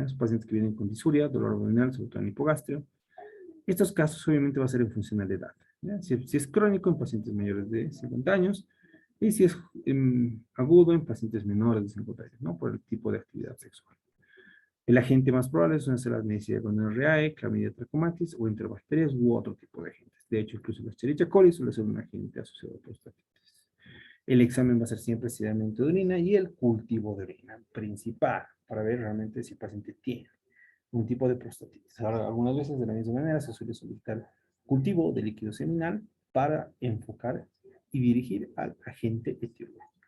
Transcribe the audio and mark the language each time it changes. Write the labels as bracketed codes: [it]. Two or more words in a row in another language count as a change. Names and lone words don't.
[es] Los pacientes que vienen con disuria, dolor abdominal, sobre todo en hipogastrio. Estos casos obviamente va a ser en función de la edad. Si es crónico en pacientes mayores de 50 años y si es agudo en pacientes menores de 50 años, ¿no? Por el tipo de actividad sexual. El agente más probable suelen ser las Neisseria gonorrhoeae, Clamidia trachomatis o enterobacterias u otro tipo de agentes. De hecho, incluso la Escherichia coli suele ser un agente asociado a prostatitis. El examen va a ser siempre sedimento de orina y el cultivo de orina principal para ver realmente si el paciente tiene un tipo de prostatitis. Ahora, algunas veces de la misma manera se suele solicitar cultivo de líquido seminal para enfocar y dirigir al agente etiológico.